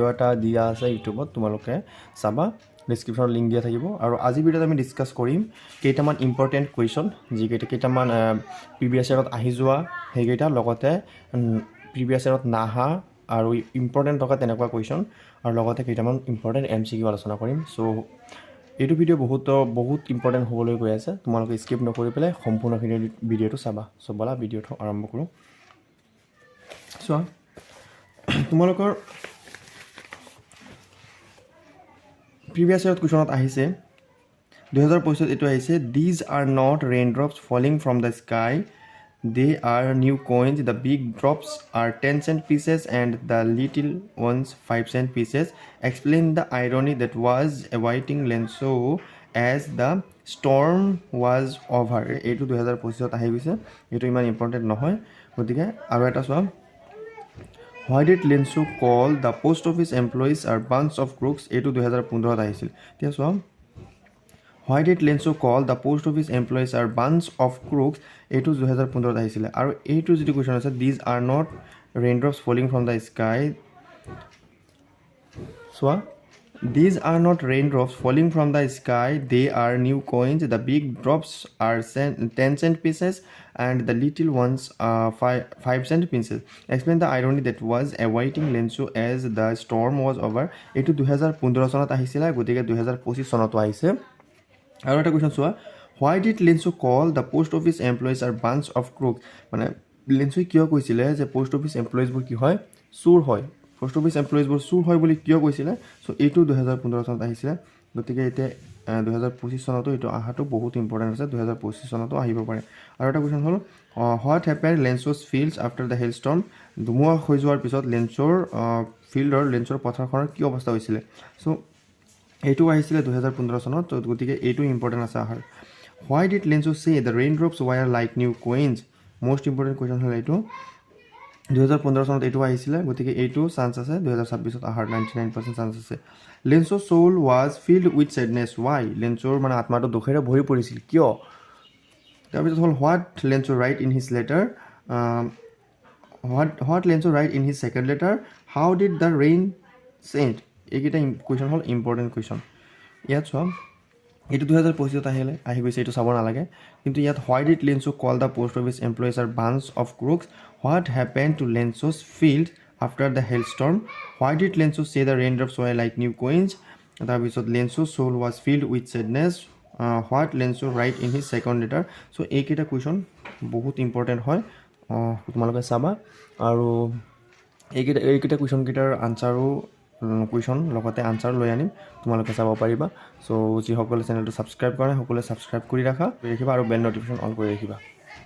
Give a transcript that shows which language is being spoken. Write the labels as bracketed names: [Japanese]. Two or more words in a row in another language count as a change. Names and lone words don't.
[Assamese] এটা দিয়া আছে ইউটিউবত তোমালোকে চাবা [English] descriptionত link [Assamese] দিয়া থাকিব আৰু আজি ভিডিওত আমি ডিসকাস কৰিম কেইটামান [English] important question [Assamese] কেইটামান [English] previous yearত [Assamese] আহি যোৱা হেগেটা লগতে [English] previous yearত [Assamese] নাহা আৰু ইম্পৰ্টেন্ট থকা তেনেকুৱা কোৱেশ্চন আৰু লগতে কেইটামান [English] important MCQ [Assamese] আলোচনা কৰিম সো এইটো ভিডিও বহুত ইম্পৰ্টেন্ট হ'বলৈ গৈ আছে তোমালোকে স্কিপ নকৰি পেলাই সম্পূৰ্ণ ভিডিওটো চাবা সো বলা ভিডিওটো আৰম্ভ কৰো সো তোমালোকৰ [English] previous yearত questionত [Assamese] আহিছে 2025 এটো আহিছে [English] these are not raindrops falling from the sky they are new coins the big drops are 10 cent pieces and the little ones 5 cent pieces explain the irony that was awaiting Lenso as the storm was over [Assamese] eto 2025 ত আহি গৈছে এটো ইমান ইম্পৰ্টেন্ট নহয় গতিকে আৰু এটা সোৱা [English] Why did Lenso call the post office employees are bunch of crooks? [Assamese] এটো 2015 ত আহিছিল তিয়া সোৱা [English] Why did Lenso call the post office employees are bunch of crooks? [Assamese] এটো 2015 ত আহিছিল আৰু এটো যেটো কোৱেশ্চন আছে [English] these are not raindrops falling from the sky সোৱা These are not raindrops falling from the sky they are new coins the big drops are 10 cent pieces and the little ones are 5 cent pieces explain the irony that was awaiting Lenso as the storm was over [Assamese] eto 2015 চনত আহিছিল গতিকে 2025 চনত আহিছে আৰু এটা কোৱেশ্চন সোৱা [English] why did Lenso call the post office employees are bunch of crooks [Assamese] মানে Lenso কিয় কৈছিলে যে [English] post office employees [Assamese] বোৰ কি হয় চুৰ হয় [English] post office employees [Assamese] বোৰ চুৰ হয় বুলি কিয় কৈছিলে সো এটো 2015 চনত আহিছিল গতিকে এতে 2025 চনতো এটো আহাটো বহুত ইম্পৰ্টেন্ট আছে 2025 চনতো আহিব পাৰে আৰু এটা কোৱেশ্চন হল [English] what happened Lenso's fields after the hailstorm [Assamese] ধুমুহা হৈ যোৱাৰ পিছত লেন্সৰ ফিল্ডৰ লেন্সৰ পথাৰখনৰ কি অৱস্থা হৈছিল সো এটো আহিছিল 2015 চনত গতিকে এটো ইম্পৰ্টেন্ট আছে আহাৰ [English] why did Lenso say the raindrops were like new coins most important question [Assamese] হল এটো 2015 চনত এটো আহিছিল গতিকে এটো চান্স আছে 2026 ত আহাৰ 99% চান্স আছে [English] Lenso's soul was filled with sadness why [Assamese] Lensoৰ মানে আত্মাটো দুখেৰে ভৰি পৰিছিল কিয় তাৰপিছত হল [English] what Lenso write in his letter what Lenso write in his second letter how did the rain change [Assamese] এইকিটা কোৱেশ্চন হল [English] important question [Assamese] ইয়াত সব এটো 2025 ত আহি গৈছে এটো চাব নালাগে কিন্তু ইয়াত [English] why did Lenso call the post office employees are bunch of crooks what happened to Lenso's field after the hailstorm why did Lenso say the raindrops were like new coins [Assamese] তাৰপিছত [English] Lenso's soul was filled with sadness what Lenso write in his second letter [Assamese] so এইকিটা কোৱেশ্চন বহুত ইম্পৰ্টেন্ট হয় তোমালোকে চাবা আৰু এইকিটা কোৱেশ্চন কিটাৰ আনসাৰো কোৱেশ্চন লগতে আনসাৰ লৈ আনিম তোমালোকে চাব পাৰিবা সো যি সকলে চেনেলটো সাবস্ক্ৰাইব কৰা সকলে সাবস্ক্ৰাইব কৰি ৰাখা আৰু [English] bell notification [Assamese] অন কৰি ৰাখিবা